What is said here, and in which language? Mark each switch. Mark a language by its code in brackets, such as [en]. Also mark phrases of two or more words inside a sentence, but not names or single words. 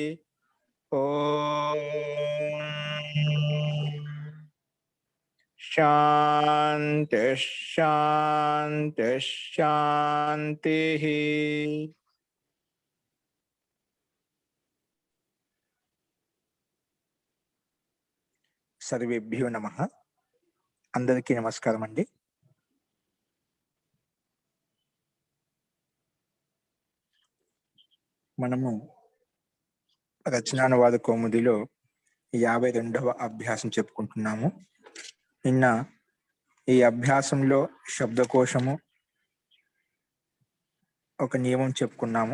[sa] ओम शांति शांति शांति। सर्वेभ्यो नमः। [te] అందరికీ నమస్కారం అండి। మనము రచనానువాద కౌముదిలో 52వ అభ్యాసం చెప్పుకుంటున్నాము. నిన్న ఈ అభ్యాసంలో శబ్దకోశము ఒక నియమం చెప్పుకున్నాము.